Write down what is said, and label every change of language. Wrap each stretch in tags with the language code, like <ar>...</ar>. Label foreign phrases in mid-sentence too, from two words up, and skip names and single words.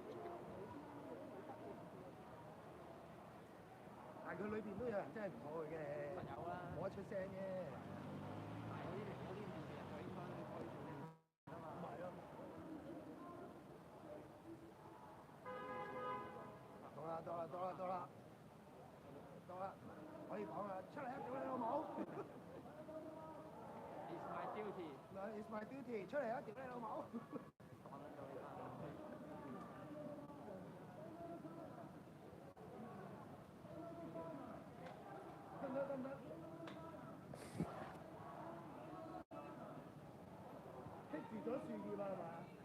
<yue>但係佢裏邊都有人真係唔妥佢嘅，有啦，冇得出聲啫。但係嗰啲面嘅人就應該可以做啊嘛。咪咯。到啦，可以講啦，出嚟啊！屌你老母</yue> <en>！It's my duty。 It's my duty，</en> <yue>出嚟啊！屌你老母！得唔得？棘住咗樹葉啊，係嘛？</yue>